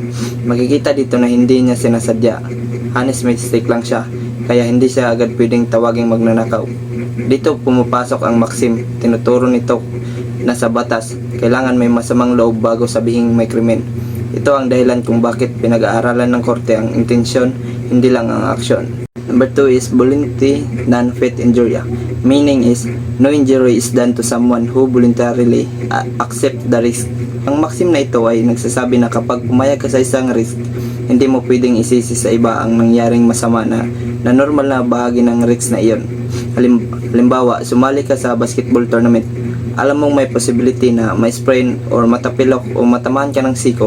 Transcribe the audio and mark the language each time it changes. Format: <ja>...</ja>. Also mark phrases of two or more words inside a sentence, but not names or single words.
<tl>Makikita dito na hindi niya sinasadya.</tl> <en>Honest mistake</en> <tl>lang siya, kaya hindi siya agad pwedeng tawaging magnanakaw. Dito pumapasok ang maxim. Tinuturo nito na sa batas, kailangan may masamang loob bago sabihing may krimen. Ito ang dahilan kung bakit pinag-aaralan ng korte ang intensyon, hindi lang ang aksyon.</tl> <en>Number 2 is voluntary</en> <la>non fit injuria,</la> <en>meaning is no injury is done to someone who voluntarily accept the risk.</en> <tl>Ang maxim na ito ay nagsasabi na kapag pumayag ka sa isang risk, hindi mo pwedeng isisi sa iba ang nangyaring masama na normal na bahagi ng risk na iyon. Halimbawa, sumali ka sa</tl> <en>basketball tournament.</en> <tl>Alam mong may possibility na may</tl> <en>sprain or</en> <tl>matapilok o matamaan ka ng siko.</tl>